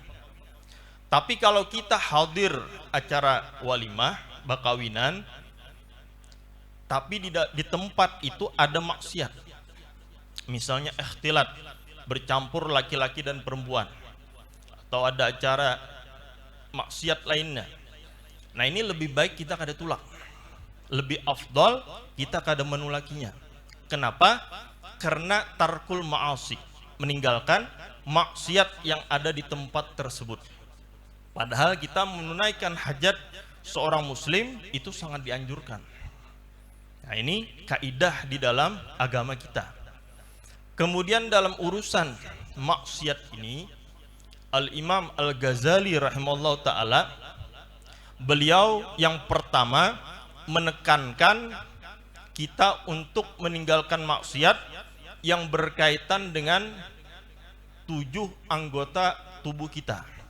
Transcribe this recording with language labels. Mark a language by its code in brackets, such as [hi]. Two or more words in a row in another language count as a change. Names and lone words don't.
[id] Tapi kalau kita hadir acara walimah, bakawinan, tapi di tempat itu ada maksiat, misalnya ikhtilat, bercampur laki-laki dan perempuan, atau ada acara maksiat lainnya. [bjn] Nah, ini lebih baik kita kada tulak, lebih afdal kita kada menulakinya. [id] Kenapa? Karena [ar] ترك المعاصي, [id] meninggalkan maksiat yang ada di tempat tersebut. Padahal kita menunaikan hajat seorang muslim itu sangat dianjurkan. Nah, ini kaidah di dalam agama kita. Kemudian dalam urusan maksiat ini, Al-Imam Al-Ghazali [ar] رحمه الله تعالى, [id] beliau yang pertama menekankan kita untuk meninggalkan maksiat yang berkaitan dengan 7 anggota tubuh kita.